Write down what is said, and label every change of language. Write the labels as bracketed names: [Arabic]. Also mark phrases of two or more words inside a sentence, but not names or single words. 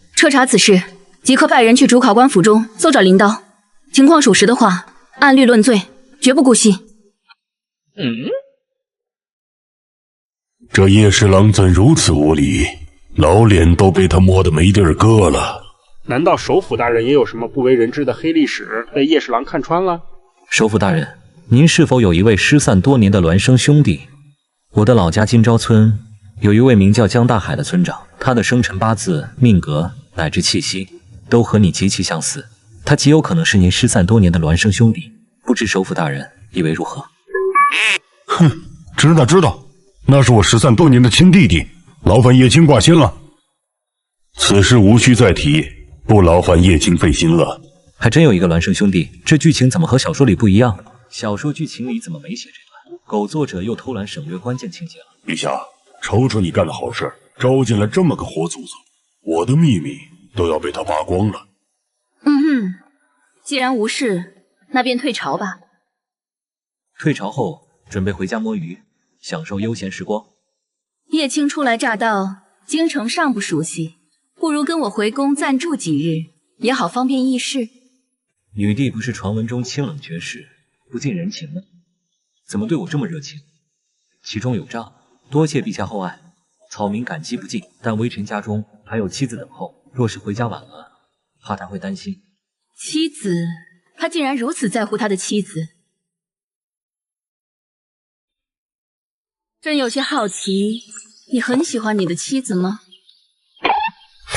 [Chinese] 徹查此事，即刻派人去主考官府中搜找靈刀，情況屬實的話，按律論罪，絕不姑息。這葉侍郎怎如此無禮？老臉都被他摸得沒地兒擱了。難道首府大人也有什麼不為人知的黑歷史，被葉侍郎看穿了？首府大人，您是否有一位失散多年的孿生兄弟？我的老家金朝村有一位名叫江大海的村長，他的生辰八字、命格乃至氣息都和你極其相似，他極有可能是您失散多年的孿生兄弟，不知首府大人以為如何？哼，知道，那是我失散多年的親弟弟，勞煩葉青掛心了。此事無需再提，不勞煩葉青費心了。還真有一個孿生兄弟，這劇情怎麼和小說裡不一樣？小說劇情裡怎麼沒寫這段？狗作者又偷懶省略關鍵情節了。陛下，瞅瞅你幹的好事，招進了這麼個活祖宗，我的秘密都要被他扒光了。既然無事，那便退朝吧。退朝後，準備回家摸魚，享受悠閒時光。葉青初來乍到，京城尚不熟悉，不如跟我回宮暫住幾日，也好方便議事。女帝不是傳聞中清冷絕世、不近人情嗎？怎麼對我這麼熱情？其中有詐，多謝陛下厚愛，草民感激不盡。但微臣家中還有妻子等候，若是回家晚了，怕他會擔心。妻子？他竟然如此在乎他的妻子。朕有些好奇，你很喜歡你的妻子嗎？